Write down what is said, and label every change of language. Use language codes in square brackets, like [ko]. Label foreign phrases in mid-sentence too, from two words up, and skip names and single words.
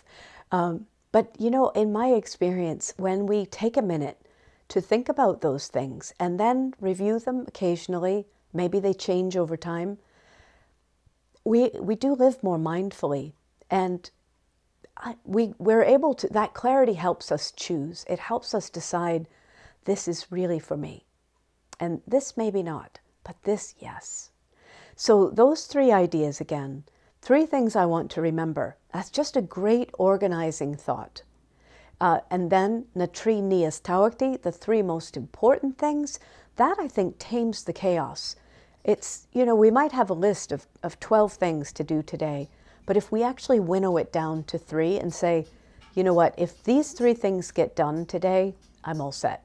[en] But you know, in my experience, when we take a minute to think about those things and then review them occasionally, maybe they change over time, we do live more mindfully, and we're able to, that clarity helps us choose. It helps us decide, this is really for me, and this maybe not, but this, yes. So those 3 ideas again, 3 things I want to remember. That's just a great organizing thought. And then [ga] na tríní is tábhachtaí, [en] the 3 most important things, that I think tames the chaos. It's, you know, we might have a list of 12 things to do today, but if we actually winnow it down to 3 and say, you know what, if these 3 things get done today, I'm all set.